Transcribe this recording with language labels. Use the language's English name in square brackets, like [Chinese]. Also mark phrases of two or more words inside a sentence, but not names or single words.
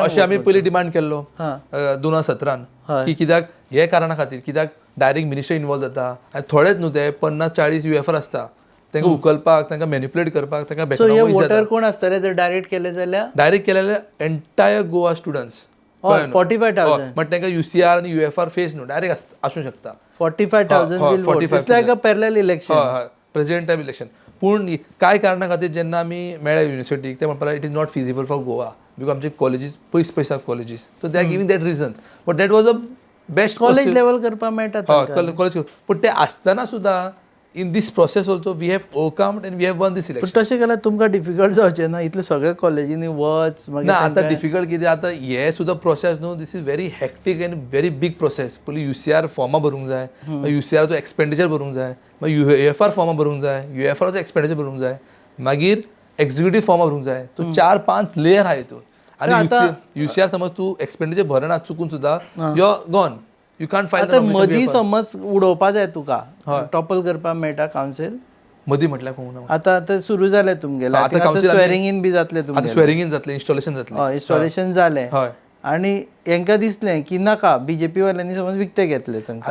[Konkani] अशें आमी पयलीं डिमांड केल्लो 2017 की कित्याक हे कारणा खातीर, कित्याक डायरेक्ट मिनिस्टर इन्वॉल्व जाता आनी थोडेच न्हू ते 50-40 UFR आसता. तांकां उखलपाक, तांकां मॅनिप्युलेट करपाक, तांकां सो हे वोटर कोण आसतले जर डायरेक्ट केले जाल्यार? डायरेक्ट केलेले एंटायर गोवा स्टुडंट्स. 45,000. बट तांकां UCR आनी UFR फेस न्हू, डायरेक्ट आसूं शकता. [English] 45,000 will vote. It's like a parallel election. [Konkani] हय, [English] President type election. [Konkani] पूण कांय कारणा खातीर जेन्ना आमी मेळ्ळे युनिव्हर्सिटीक, ते म्हणपाक [English] It is not feasible for Goa because [Konkani] आमचे कॉलेजीस पयस कॉलेजीस. [English] So they are giving that reasons. But that was a best [Konkani] कॉलेज लेवल करपाक मेळटा. [English] कॉलेज. [Konkani] पूण ते आसतना सुद्दां [English] in this process also we have overcome and we have won this election. [Konkani] तशें केल्यार तुमकां डिफिकल्ट जावचें ना इतले सगळे कॉलेजींनी वच ना. आतां डिफिकल्ट कितें, आतां हे सुद्दां प्रोसेस न्हू, [English] this is very hectic and very big process. [Konkani] पयलीं UCR फॉर्मां भरूंक जाय, मागीर UCRचो एक्सपेंडिचर भरूंक जाय, मागीर UFR फॉर्मां भरूंक जाय, UFRचो एक्सपेंडिचर भरूंक जाय, मागीर एक्झिक्युटीव फॉर्मां भरूंक जाय. तो 4-5 लेयर आहा हितून. आनी UCR समज तूं एक्सपेंडिचर भरना चुकून सुद्दां [English] You are gone. You can't file [Konkani] आतां मदीं समज उडोवपा जाय तुका टॉपल करपाक मेळटा कावन्सील मदीं म्हटल्यार कोण आतां सुरू जालें तुमगेलें आतां आतां council [English] swearing in [Konkani] बी जातलें आतां तुमगेलें [English] swearing in [Konkani] जातलें इन्स्टॉलेशन जातलें हय इन्स्टॉलेशन जालें हय आनी हेंकां दिसलें की नाका बीजेपी वाल्यांनी समज विकते घेतले तांकां